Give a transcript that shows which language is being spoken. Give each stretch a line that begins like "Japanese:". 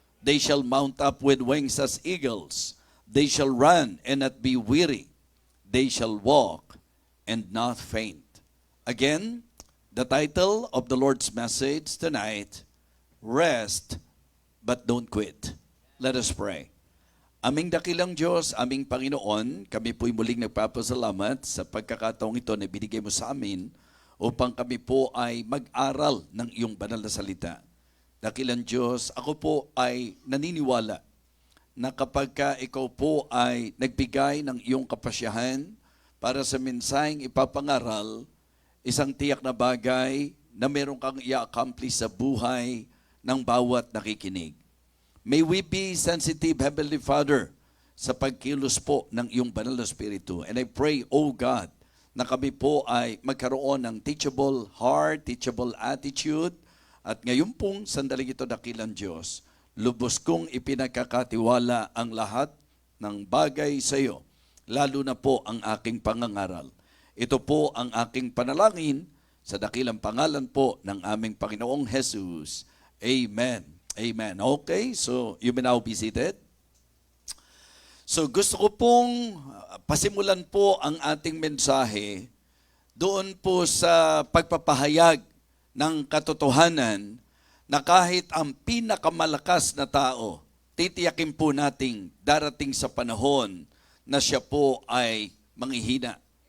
English: They shall mount up with wings as eagles. They shall run and not be weary. They shall walk and not faint. Again, the title of the Lord's message tonight, Rest, but don't quit. Let us pray.
Filipino: Aming dakilang Diyos, aming Panginoon, kami po'y muling nagpapasalamat sa pagkakataong ito na binigay mo sa amin upang kami po ay mag-aral ng iyong banal na salita. Dakilang Diyos, ako po ay naniniwala na kapag ikaw po ay nagbigay ng iyong kapasyahan para sa mensaheng ipapangaral, isang tiyak na bagay na meron kang i-accomplish sa buhay ng bawat nakikinig.
English: May we be sensitive, Heavenly Father,
Filipino: sa pagkilos po ng iyong banal na Espiritu.
English: And I pray, O God,
Filipino: na kami po ay magkaroon ng
English: teachable heart, teachable attitude.
Filipino: At ngayon pong sandaling ito, dakilang Diyos, lubos kong ipinagkakatiwala ang lahat ng bagay sa iyo, lalo na po ang aking pangangaral. Ito po ang aking panalangin sa dakilang pangalan po ng aming Panginoong Jesus. Amen. Amen.
English: Okay, so you may now be seated.
Filipino: So gusto ko pong pasimulan po ang ating mensahe doon po sa pagpapahayag ng katotohanan na kahit ang pinakamalakas na tao, titiyakin po nating darating sa panahon na siya po ay manghihina.